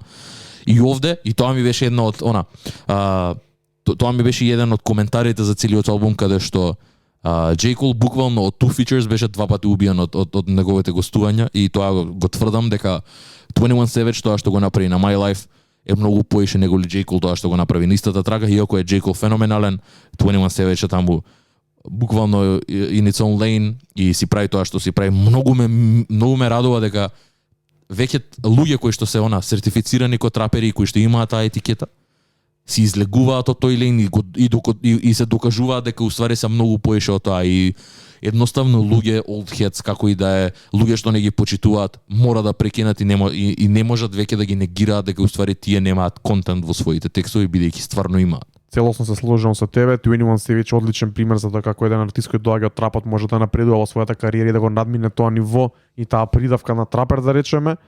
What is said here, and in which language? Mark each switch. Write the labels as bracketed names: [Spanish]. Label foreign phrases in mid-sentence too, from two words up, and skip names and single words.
[Macedonian] И овде, и тоа ми беше една од тоа ми беше еден од коментарите за целиот албум каде што J. Cole буквално од Two Features беше 2 пати убиен од неговите гостувања и тоа го тврдам дека 21 Savage тоа што го направи на My Life е многу поише него ли J. Cole тоа што го направи на истата трака, иако е J. Cole феноменален, 21 Savage е таму буквално [English] in its own lane [Macedonian] и си прави тоа што си прави. Многу ме радува дека веќе луѓе кои што се сертифицирани како трапери и кои што имаат таа етикета си излегуваат од тој лейн и се докажуваат дека уствари се многу поише од тоа и едноставно луѓе [English] old heads [Macedonian] како и да е, луѓе што не ги почитуваат, мора да прекинат и не можат веќе да ги негираат дека уствари тие немаат контент во своите текстови бидејќи стварно имаат. Целосно се сложувам со тебе. 21 Savage одличен пример за тоа како еден артист кој доаѓа од трапот може да напредува во својата кариера и да го надмине тоа ниво и таа придавка на трапер да речеме.